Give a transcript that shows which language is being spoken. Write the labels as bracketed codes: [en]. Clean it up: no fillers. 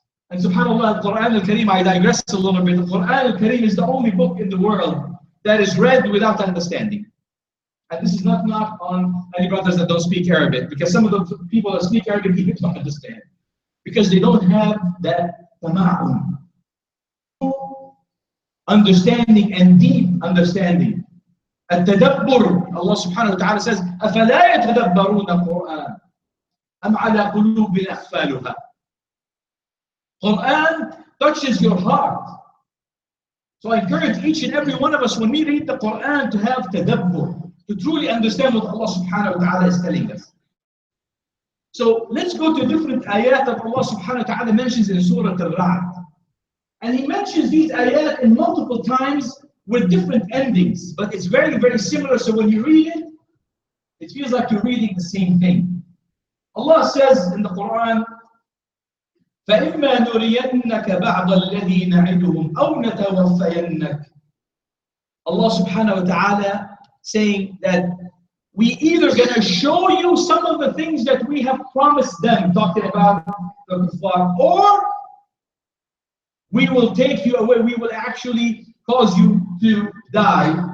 [en] And subhanAllah, the Quran al-Kareem, I digress a little bit. The Quran al-Kareem is the only book in the world that is read without understanding. And this is not on any brothers that don't speak Arabic, because some of the people that speak Arabic even don't understand, because they don't have that tama'un, understanding and deep understanding. [ar] التدبر, [en] Allah subhanahu wa ta'ala says, [ar] أَفَلَا يَتَدَبَّرُونَ الْقُرْآنَ أَمْ عَلَى قُلُوبٍ أَقْفَالُهَا. [en] Quran touches your heart. So I encourage each and every one of us, when we read the Quran, to have tadabbur, to truly understand what Allah subhanahu wa ta'ala is telling us. So let's go to different ayat that Allah subhanahu wa ta'ala mentions in Surah Al-Ra'd. And He mentions these ayat in multiple times with different endings, but it's very, very similar. So when you read it, it feels like you're reading the same thing. Allah says in the Quran, [ar] فَإِمَّا نُرِيَنَّكَ بَعْضَ الَّذِي نَعِدُهُمْ أَوْ نَتَوَفَّيَنَّكَ. [en] Allah subhanahu wa ta'ala saying that we either going to show you some of the things that we have promised them, talking about the kuffar, or we will take you away, we will actually cause you to die.